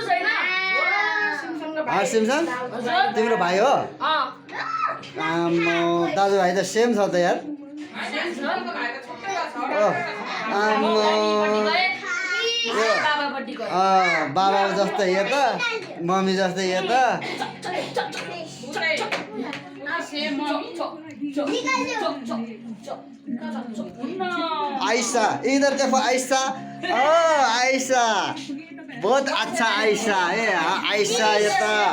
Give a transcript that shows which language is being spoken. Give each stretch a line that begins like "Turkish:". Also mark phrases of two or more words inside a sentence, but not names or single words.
Nepali: सिमसङ तिम्रो भाइ हो दाजुभाइ त सेम छ त यार बाबा जस्तै यो त मम्मी जस्तै यो त
Hindi: आयशा इधर देखो आयशा आयशा बहुत अच्छा आयशा है आयशा ये त